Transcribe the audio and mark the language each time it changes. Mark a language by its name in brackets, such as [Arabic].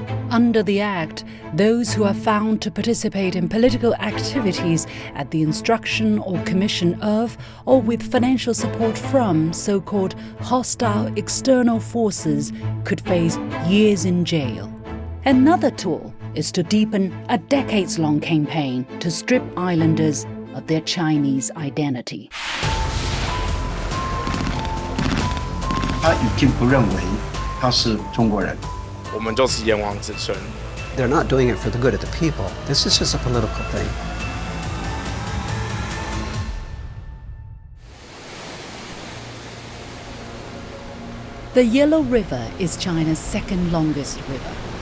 [English] Under the Act, those who are found to participate in political activities at the instruction or commission of, or with financial support from, so-called hostile external forces could face years in jail. Another tool is to deepen a decades-long campaign to strip islanders of their Chinese identity. [Chinese] 他已经不认为他是中国人。我们就是炎黄子孙。 [English] They're not doing it for the good of the people. This is just a political thing. The Yellow River is China's second longest river.